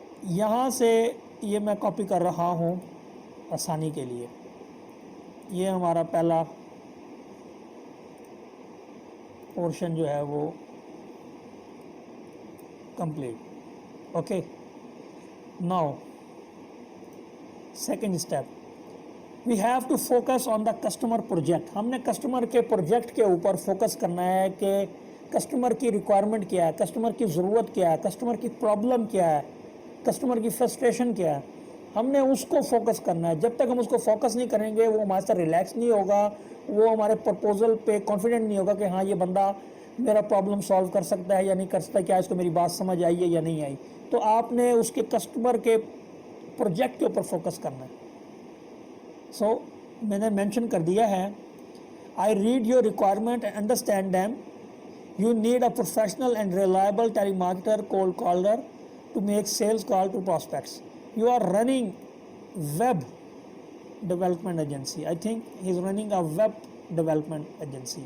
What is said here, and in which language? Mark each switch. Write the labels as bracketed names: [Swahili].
[Urdu] یہاں سے یہ میں کاپی کر رہا ہوں آسانی کے لیے. یہ ہمارا پہلا پورشن جو ہے وہ complete. [English] Okay. Now second step we have to focus on the customer project. [Urdu] ہم نے کسٹمر کے پروجیکٹ کے اوپر فوکس کرنا ہے کہ کسٹمر کی ریکوائرمنٹ کیا ہے، کسٹمر کی ضرورت کیا ہے، کسٹمر کی پرابلم کیا ہے، کسٹمر کی فرسٹریشن کیا ہے. ہم نے اس کو فوکس کرنا ہے. جب تک ہم اس کو فوکس نہیں کریں گے وہ ہمارے ساتھ ریلیکس نہیں ہوگا، وہ ہمارے پرپوزل پہ کانفیڈنٹ نہیں ہوگا کہ ہاں یہ بندہ میرا پرابلم سالو کر سکتا ہے یا نہیں کر سکتا، کیا اس کو میری بات سمجھ آئی ہے یا نہیں آئی. تو آپ نے اس کے کسٹمر کے پروجیکٹ کے اوپر فوکس کرنا ہے. [English] so [Urdu] میں نے مینشن کر دیا ہے [English] I read your requirement and understand them. You need a professional and reliable telemarketer cold caller to make sales call to prospects. You are running web development agency. I think he's running a web development agency.